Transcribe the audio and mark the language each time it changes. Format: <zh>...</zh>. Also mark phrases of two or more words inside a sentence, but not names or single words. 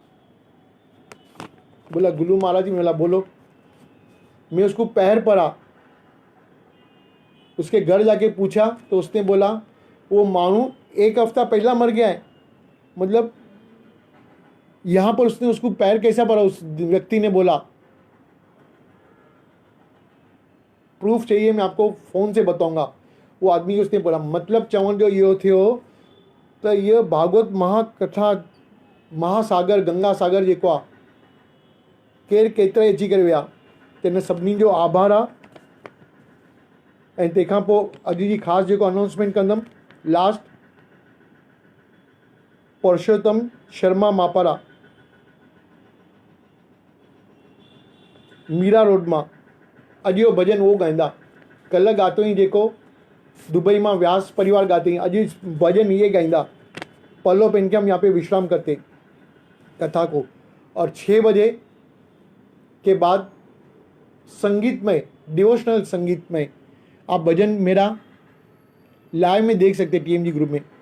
<hi>बोला गुरु महाराज जी, बोला बोलो। मैं उसको पैर पड़ा, उसके घर जाके पूछा तो उसने बोला वो मानू 1 हफ्ता पहला मर गया है। मतलब यहाँ पर उसने उसको पैर कैसा पड़ा, उस व्यक्ति ने बोला। प्रूफ चाहिए, मैं आपको फ़ोन से बताऊंगा। वो आदमी उसने बोला, मतलब</hi> <sd>चवण जो इहो थियो तो ये भागवत महाकथा महासागर गंगा सागर जेको आहे केरु केतिरे अची करे विया। तिन सभिनी जो आभार आहे। ऐं तंहिंखां पोइ अॼु जी ख़ासि जेको अनाउंसमेंट कंदुमि, लास्ट पुरुषोत्तम शर्मा मापारा मीरा रोड मां अॼु इहो भॼन उहो गाईंदा। कल्ह ॻातो ई जेको दुबई मां व्यास परिवार गाते, अॼु भजन ये गाईंदा।</sd> <hi>पल्लो पहन के हम यहाँ पे विश्राम करते कथा को। और 6 बजे के बाद संगीत में, डिवोशनल संगीत में आप भजन मेरा लाइव में देख सकते टीएमजी ग्रुप में।</hi>